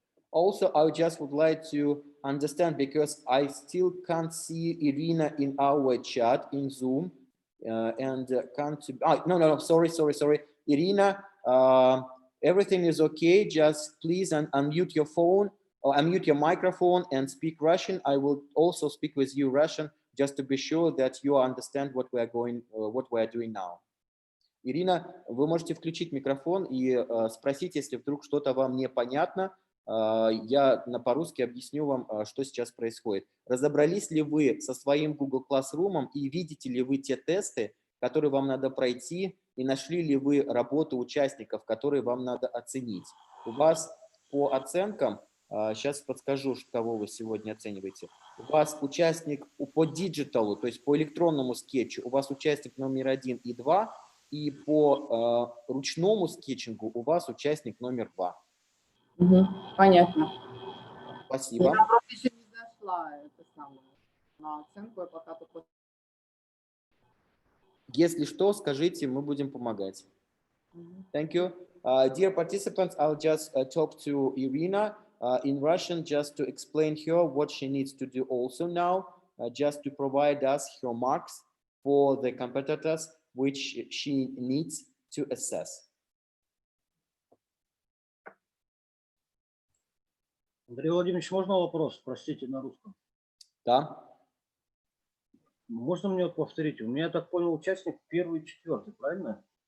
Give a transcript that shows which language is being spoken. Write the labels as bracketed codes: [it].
[en] Also, I just would like to understand, because I still can't see Irina in our chat in Zoom, and can't. No, sorry. Irina, everything is okay. Just please unmute your phone or unmute your microphone and speak Russian. I will also speak with you Russian, just to be sure that you understand what we are doing now. [ru] Ирина, вы можете включить микрофон и спросить, если вдруг что-то вам непонятно. Я по-русски объясню вам, что сейчас происходит. Разобрались ли вы со своим Google Classroom и видите ли вы те тесты, которые вам надо пройти, и нашли ли вы работу участников, которые вам надо оценить? У вас по оценкам, сейчас подскажу, кого вы сегодня оцениваете. У вас участник по диджиталу, то есть по электронному скетчу, у вас участник номер 1 и 2, и по ручному скетчингу у вас участник номер 2. Понятно. Спасибо. Я просто еще не дошла на оценку, я пока только... Если что, скажите, мы будем помогать. [en] Thank you. Dear participants, I'll just talk to Irina in Russian just to explain her what she needs to do also now, just to provide us her marks for the competitors which she needs to assess. [ru] Андрей Владимирович, можно вопрос? Простите, на русском. Да. Можно мне повторить? У меня, я так понял, участник 1 и 4, правильно?